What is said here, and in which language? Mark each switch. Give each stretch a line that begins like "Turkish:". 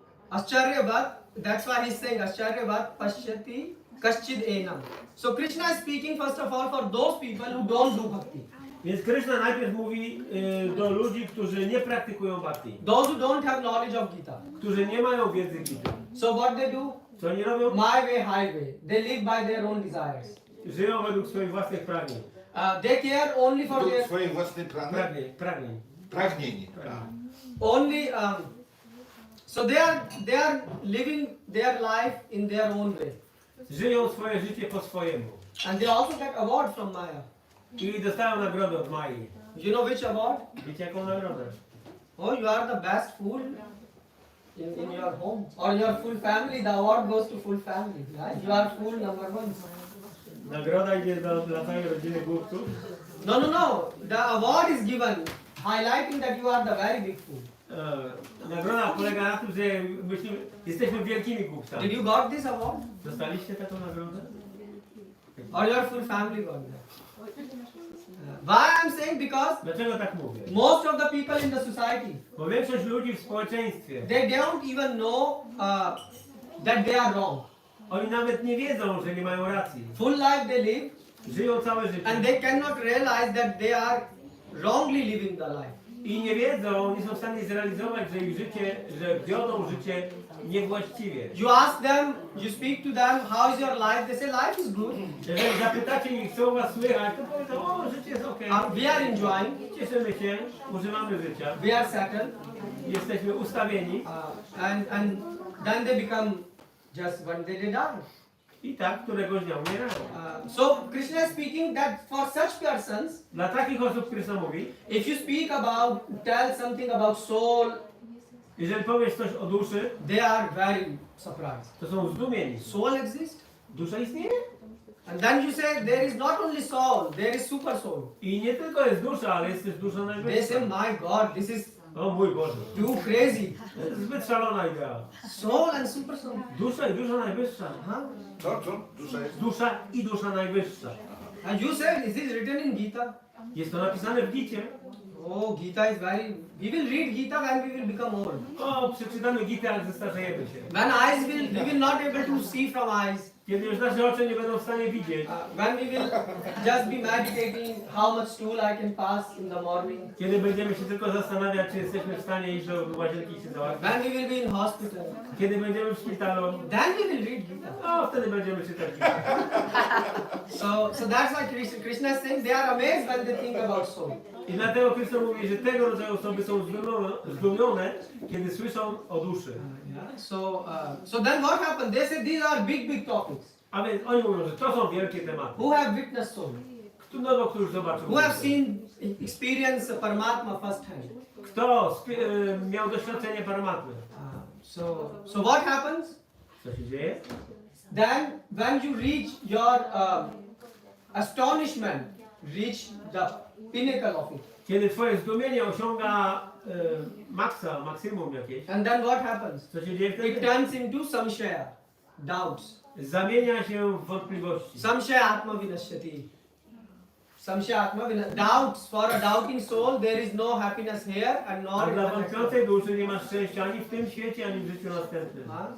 English: Ascharyavat, that's why he's saying
Sanskrit: Ascharyavat Pashyati Kaschid Enam.
English: So Krishna is speaking first of all for those people who don't do bhakti.
Polish: Więc Krishna najpierw mówi do ludzi, którzy nie praktykują bhakti,
English: those who don't have knowledge of Gita.
Polish: którzy nie mają wiedzy Gita.
English: So what they do?
Polish: Co oni robią?
English: My way, highway. They live by their own desires.
Polish: Żyją według swoich własnych pragnień.
English: They care only for
Polish: Do
English: their
Polish: swojej własnej Pragnień. pragnień.
English: only. So they are living their life in their own way,
Polish: Żyją swoje życie po swojemu.
English: and they also get award from Maya.
Polish: I dostają nagrodę od Mai.
English: You know which award?
Polish: Wiecie jaką nagrodę?
English: Oh, you are the best fool in your home or your full family. The award goes to full family. Right? You are fool number one.
Polish: Nagroda idzie dla całej rodziny głupców.
English: No. The award is given highlighting that you are the very big fool.
Polish: Nagroda polega na tym, że jesteśmy wielkimi głupcami.
English: Did you got this award?
Polish: Dostaliście taką nagrodę?
English: Or your full family got that? Why I'm saying? Because
Polish: Dlaczego tak mówię?
English: most of the people in the society,
Polish: Bo większość ludzi w społeczeństwie,
English: they don't even know that they are wrong.
Polish: oni nawet nie wiedzą, że nie mają racji.
English: Full life they live,
Polish: Żyją całe życie.
English: and they cannot realize that they are wrongly living the life.
Polish: I nie wiedzą, nie są w stanie zrealizować, że ich życie, że wiodą życie niewłaściwie.
English: You ask them, you speak to them, how is your life? They say life is good.
Polish: Jeżeli zapytacie ich, co u was słychać, to powiedzą, o, życie jest okej.
English: We are enjoying,
Polish: Cieszymy się, używamy życia,
English: we are settled,
Polish: jesteśmy ustawieni
English: and then they become just one day they die.
Polish: i tak któregoś dnia umierają.
English: So Krishna is speaking that for such persons,
Polish: Dla takich osób Krishna mówi,
English: if you speak about, tell something about soul,
Polish: jeżeli powiesz coś o duszy,
English: they are very surprised.
Polish: to są zdumieni.
English: Soul exists?
Polish: Dusza istnieje?
English: And then you say there is not only soul, there is super soul.
Polish: I nie tylko jest dusza, ale jest też dusza
English: They
Polish: najwyższa.
English: say, my God, this is
Polish: O mój Boże,
English: too crazy.
Polish: to jest zbyt szalona idea.
English: Soul and super soul.
Polish: Dusza i dusza najwyższa. Huh? Co? Dusza jest? Dusza i dusza najwyższa.
English: And you say, is this written in Gita?
Polish: Jest to napisane w Gicie.
English: Oh, Gita is very. We will read Gita when we will become old.
Polish: O, przeczytamy Gitę, ale zestarzejemy się.
English: When we will not able to see from eyes.
Polish: Kiedy już nasze oczy nie będą w stanie widzieć.
English: When we will just be meditating how much stool I can pass in the morning.
Polish: Kiedy będziemy się tylko zastanawiać, czy jesteśmy w stanie iść do łazienki i się załatwić.
English: When we will be in hospital.
Polish: Kiedy będziemy w szpitalu.
English: Then we will read Gita.
Polish: O, wtedy będziemy czytać Gitę.
English: So that's why Krishna is saying they are amazed when they think about soul.
Polish: I dlatego Chrystus mówi, że tego rodzaju osoby są zdumione, kiedy słyszą o duszy.
English: So then what happened? They said these are big topics.
Polish: A więc oni mówią, że to są wielkie tematy.
English: Who have witnessed soul?
Polish: Kto już zobaczył?
English: Who have seen, experience Paramatma firsthand?
Polish: Kto miał doświadczenie Paramatmy?
English: So what happens?
Polish: Co się dzieje?
English: Then when you reach your astonishment, reach the pinnacle of it.
Polish: Kiedy twoje zdumienie osiąga maksimum jakieś,
English: And then what happens?
Polish: co się dzieje
English: It
Polish: wtedy?
English: turns into samshaya, doubts.
Polish: Zamienia się w wątpliwości.
Sanskrit: Samshaya atma vinashyati. Samshaya atma doubts.
English: For a doubting soul, there is no happiness here and nor
Polish: A
English: in
Polish: dla
English: the next life.
Polish: wątpiącej duszy nie ma szczęścia ani w tym świecie, ani w życiu następnym.